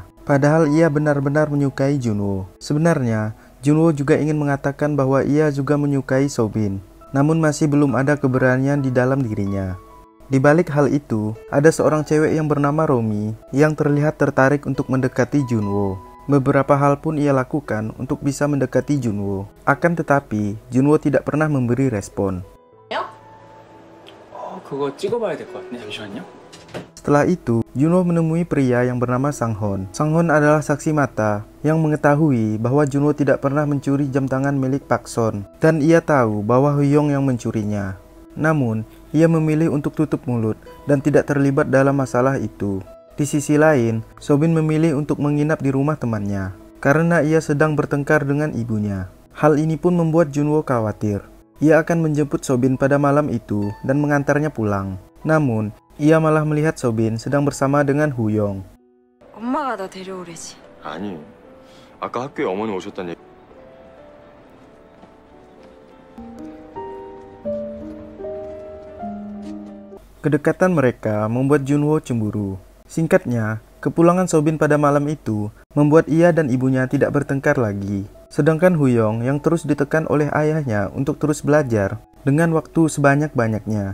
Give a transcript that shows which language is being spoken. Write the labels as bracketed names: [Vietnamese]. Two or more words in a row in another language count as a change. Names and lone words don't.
[Indonesian] Padahal ia benar-benar menyukai Junwo. Sebenarnya Junwo juga ingin mengatakan bahwa ia juga menyukai Sobin, namun masih belum ada keberanian di dalam dirinya. Di balik hal itu, ada seorang cewek yang bernama Romi yang terlihat tertarik untuk mendekati Junwo. Beberapa hal pun ia lakukan untuk bisa mendekati Junwo. Akan tetapi, Junwo tidak pernah memberi respon. [Korean] 그거 찍어봐야 될 것 같네. 잠시만요. [Indonesian] Setelah itu, Junwo menemui pria yang bernama Sanghon. Sanghon adalah saksi mata yang mengetahui bahwa Junwo tidak pernah mencuri jam tangan milik Pak Son, dan ia tahu bahwa Huyong yang mencurinya. Namun, ia memilih untuk tutup mulut dan tidak terlibat dalam masalah itu. Di sisi lain, Sobin memilih untuk menginap di rumah temannya karena ia sedang bertengkar dengan ibunya. Hal ini pun membuat Junwo khawatir. Ia akan menjemput Sobin pada malam itu dan mengantarnya pulang. Namun, ia malah melihat Sobin sedang bersama dengan Huyong. [Korean] 엄마가 나 데려오래지. 아니, 아까 학교에 어머니 오셨다는 얘기. [Indonesian] Kedekatan mereka membuat Junwo cemburu. Singkatnya, kepulangan Sobin pada malam itu membuat ia dan ibunya tidak bertengkar lagi. Sedangkan Huyong yang terus ditekan oleh ayahnya untuk terus belajar dengan waktu sebanyak-banyaknya.